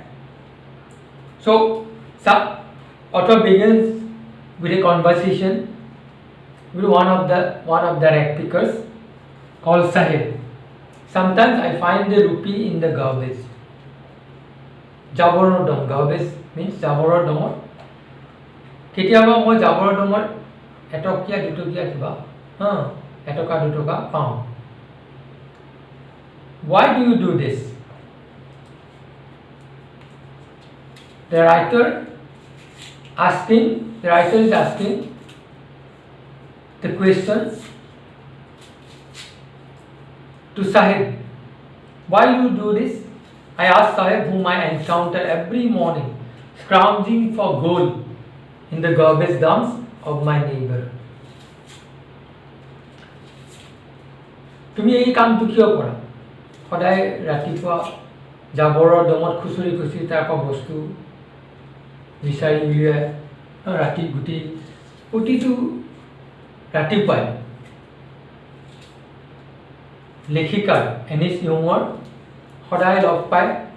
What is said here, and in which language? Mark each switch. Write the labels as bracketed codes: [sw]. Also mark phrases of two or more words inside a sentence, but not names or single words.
[en] So author begins with a conversation with one of the rag pickers called Sahib. Sometimes I find the rupee in the garbage. [as] জাবৰৰ দম, [en] garbage means [as] জাবৰৰ দমৰ. কেতিয়াবা মই জাবৰৰ দমৰ এটকীয়া দুটকীয়া কিবা এটকা দুটকা পাওঁ. [en] Why do you do this? The writer is asking the question to Sahib. Why you do this? I asked Sahib, whom I encounter every morning, scrounging for gold in the garbage dumps of my neighbor. [as] তুমি এই কামটো কিয় কৰা? সদায় ৰাতিপুৱা জাবৰৰ দমত খুচৰি খুচৰি তাৰ পৰা বস্তু বিচাৰি উলিয়াই ৰাতি গোটেই প্ৰতিটো ৰাতিপুৱাই লেখিকাৰ এনিছ ইয়ঙৰ সদায় লগ পায়